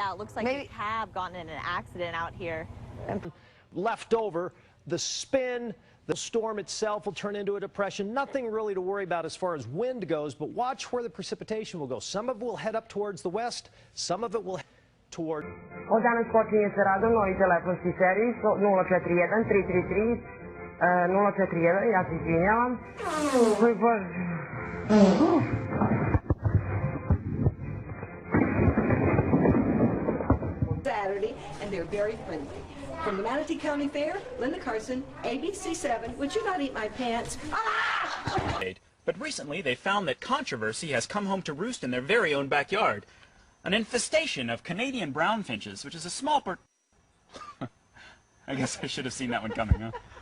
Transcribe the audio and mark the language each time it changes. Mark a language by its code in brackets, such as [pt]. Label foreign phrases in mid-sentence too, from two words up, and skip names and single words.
[en] Yeah, it looks like we have gotten in an accident out here. Left over, the spin. The storm itself will turn into a depression. Nothing really to worry about as far as wind goes, but watch where the precipitation will go. Some of it will head up towards the west, some of it will head toward... [sr] O danas počinje sa radom novi telefonski servis 041 333 041, ja se izvinjavam. Oj Bože. [en] Saturday, and they're very friendly. From the Manatee County Fair, Linda Carson, ABC7, would you not eat my pants? Ah! But recently they found that controversy has come home to roost in their very own backyard. An infestation of Canadian brown finches, which is a small I guess I should have seen that one coming, huh?